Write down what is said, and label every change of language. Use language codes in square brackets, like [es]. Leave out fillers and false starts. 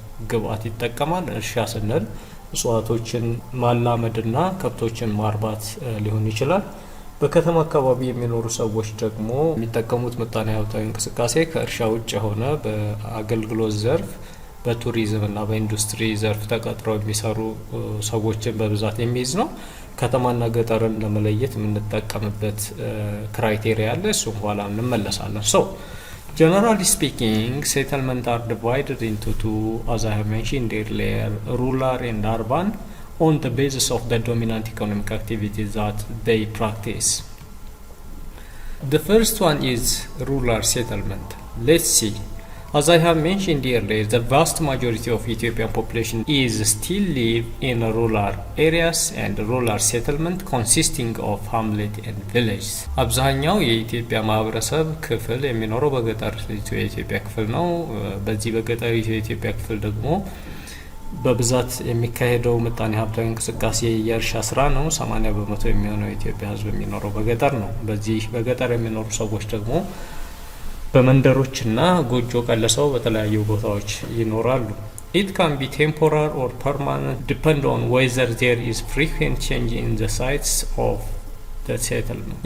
[am] ግብአት ይጠቀማል። እርሻ ስንል እጽዋቶችን ማላመድና ከብቶችን ማርባት ሊሆን ይችላል። በከተማ አካባቢ የሚኖሩ ሰዎች ደግሞ የሚጠቀሙት ምጣኔ ሀብታዊ እንቅስቃሴ ከእርሻ ውጭ የሆነ በአገልግሎት ዘርፍ በቱሪዝም እና በኢንዱስትሪ ዘርፍ ተቀጥረው የሚሰሩ ሰዎችን በብዛት የሚይዝ ነው። ከተማና ገጠርን ለመለየት የምንጠቀምበት ክራይቴሪያ አለ። እሱም ኋላ እንመለሳለን። [en] Generally speaking, settlements are divided into two, as I have mentioned earlier, rural and urban, on the basis of the dominant economic activities that they practice. The first one is rural settlement. Let's see. As I have mentioned earlier, the vast majority of Ethiopian population is still live in rural areas and rural settlement consisting of hamlet and villages. [am] አብዛኛው የኢትዮጵያ ማህበረሰብ ክፍል የሚኖረው በገጠር የኢትዮጵያ ክፍል ነው። በዚህ በገጠር የኢትዮጵያ ክፍል ደግሞ በብዛት የሚካሄደው ምጣኔ ሀብታዊ እንቅስቃሴ የእርሻ ስራ ነው። 80 በመቶ የሚሆነው የኢትዮጵያ ህዝብ የሚኖረው በገጠር ነው። በዚህ በገጠር የሚኖሩ ሰዎች ደግሞ በመንደሮችና ጎጆ ቀለሰው በተለያዩ ቦታዎች ይኖራሉ። [en] It can be temporary or permanent depend on whether there is frequent change in the sites of the settlement.